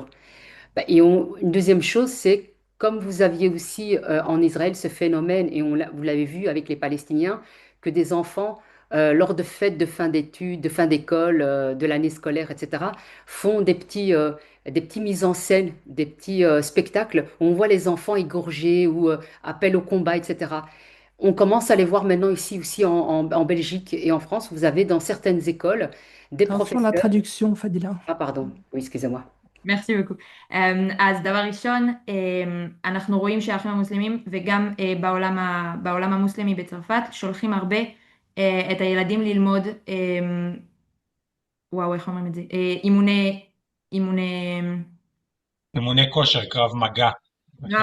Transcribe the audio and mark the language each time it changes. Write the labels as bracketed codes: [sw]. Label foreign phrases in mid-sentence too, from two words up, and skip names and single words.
[fr] Et une deuxième chose, c'est comme vous aviez aussi en Israël ce phénomène, et vous l'avez vu avec les Palestiniens, que des enfants, lors de fêtes de fin d'études, de fin d'école, de l'année scolaire, etc., font des petits mises en scène, des petits spectacles où on voit les enfants égorgés ou appel au combat, etc. On commence à les voir maintenant ici aussi en Belgique et en France. Vous avez dans certaines écoles des Attention à la professeurs. traduction, Fadila. Ah, pardon, oui, excusez-moi. merci beaucoup. [he] אז דבר ראשון, אנחנו רואים שהאחים המוסלמים וגם בעולם המוסלמי בצרפת שולחים הרבה את הילדים ללמוד, וואו, איך אומרים את זה? אימוני אימוני כושר, קרב מגע וכן